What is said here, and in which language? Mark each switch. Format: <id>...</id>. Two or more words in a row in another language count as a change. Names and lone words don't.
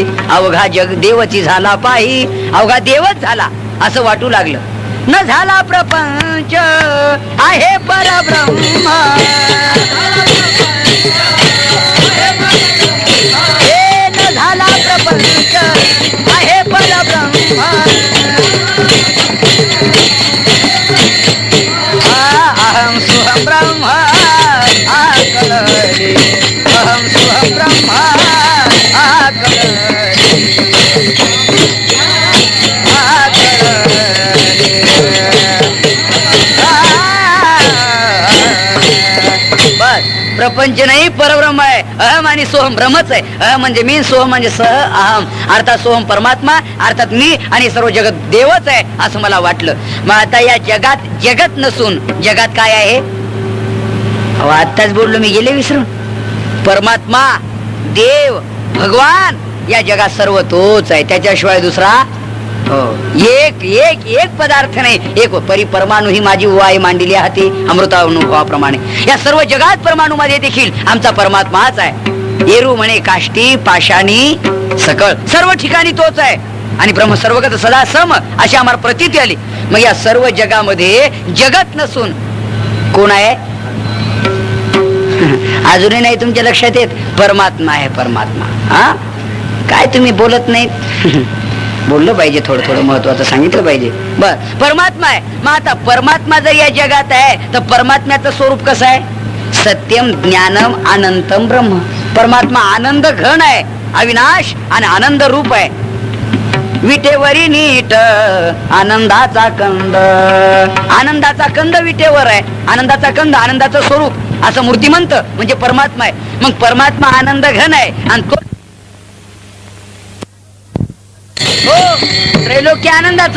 <mr>अवघा जग देवची झाला पाही, अवघा देवच झाला असं वाटू लागलं. न झाला प्रपंच आहे परब्रह्म. न झाला प्रपंच आहे परब्रह्म. अहम सुहम ब्रह्म आकलले. अहम सुहम ब्रह्म आकलले. प्रपंच नाही, परब्रह्म आहे. अहम आणि सोहम ब्रह्मच आहे. अहम म्हणजे मी, सोहम म्हणजे सह अहम, अर्थात सोहम परमात्मा, अर्थात मी आणि सर्व जगत देवच आहे असं मला वाटलं. मग आता या जगात जगत नसून जगात काय आहे? आत्ताच बोललो मी, गेले विसरून. परमात्मा, देव, भगवान, या जगात सर्व तोच आहे. त्याच्याशिवाय दुसरा एक एक एक पदार्थ नाही. एक परिपरमाणु ही माझी वाय मांडली हाती अमृतानुभवाप्रमाणे. या सर्व जगात परमाणु मध्ये देखील आमचा परमात्माच आहे. एरू म्हणे काष्टी पाषाणी सकळ, सर्व ठिकाणी तोच आहे. आणि ब्रह्म सर्वगत सदा सम अशी आम्हाला प्रतीती आली. मग या सर्व जगामध्ये जगत नसून कोण आहे? अजूनही नाही तुमच्या लक्षात येत? परमात्मा आहे, परमात्मा. हा, काय तुम्ही बोलत नाहीत? बोललं पाहिजे, थोडं थोडं महत्वाचं सांगितलं पाहिजे. बर, परमात्मा आहे. मग आता परमात्मा जर या जगात आहे तर परमात्म्याचं स्वरूप कसं आहे?</mr> <sa>सत्यम ज्ञानम अनंतम ब्रह्म.</sa> <mr>परमात्मा आनंद घन आहे, अविनाश आणि आनंद रूप आहे. विटेवरी नीट आनंदाचा कंद. आनंदाचा कंद विटेवर आहे. आनंदाचा कंद, आनंदाचं स्वरूप असं मूर्तिमंत म्हणजे परमात्मा आहे. मग परमात्मा आनंद घन आहे आणि तो त्रैलोक्य आनंदाचं.</mr>